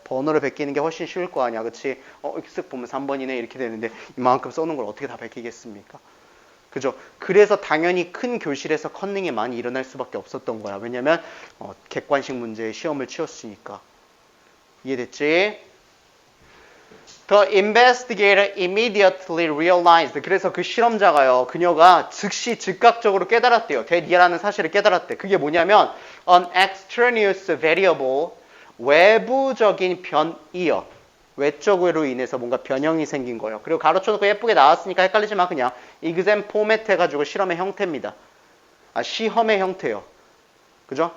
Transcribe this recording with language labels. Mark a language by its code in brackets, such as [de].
[ko] 번호를 베끼는 게 훨씬 쉬울 거 아니야, 그치? 쓱 보면 3번이네 이렇게 되는데 이만큼 써놓은 걸 어떻게 다 베끼겠습니까? 그죠? 그래서 당연히 큰 교실에서 컨닝이 많이 일어날 수밖에 없었던 거야. 왜냐면 객관식 문제에 시험을 치렀으니까. 이해됐지? [en] The investigator immediately realized. [ko] 그래서 그 실험자가요. 그녀가 즉각적으로 깨달았대요. 대니아라는 사실을 깨달았대. 그게 뭐냐면 [en] an extraneous variable, [ko] 외부적인 변이요. 외적으로 인해서 뭔가 변형이 생긴 거예요. 그리고 가로쳐놓고 예쁘게 나왔으니까 헷갈리지 마. 그냥 exam 포맷 해가지고 실험의 형태입니다. 시험의 형태요. 그죠?